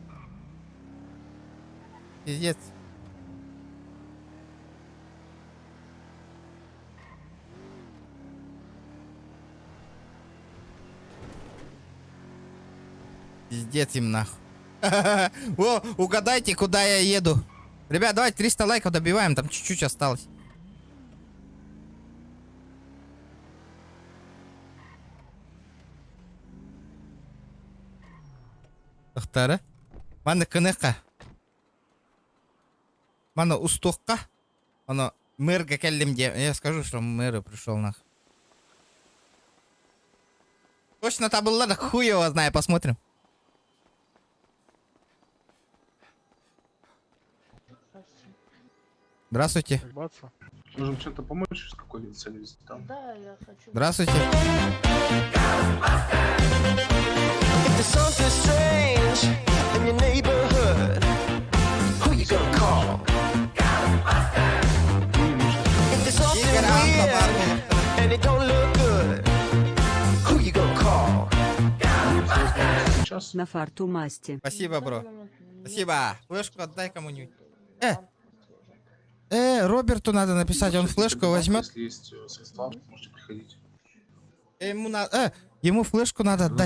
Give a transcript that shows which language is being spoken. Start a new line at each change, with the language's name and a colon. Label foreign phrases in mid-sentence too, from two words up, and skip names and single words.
Russian: Пиздец. Пиздец им нахуй. О, угадайте, куда я еду. Ребят, давайте 300 лайков добиваем, там чуть-чуть осталось.
Yakut: Ахтара. Мана кыныкка. Мана устукка. Мана мэрга келлим де.
Russian: Я скажу, что мэр пришел нахуй. Точно там был, ладно, хуй его знаю, посмотрим. Здравствуйте. Можем что-то помочь, с какой целью там? Да, я хочу. Здравствуйте.
English: If there's something strange in your neighborhood, who you gonna call? If there's something weird and it don't look good, who you gonna call?
Russian: На фарту масти. Спасибо, бро. Спасибо. Флешку отдай кому-нибудь. Роберту надо написать, он флешку возьмет. Если есть средства, можете приходить. Ему флешку надо отдать.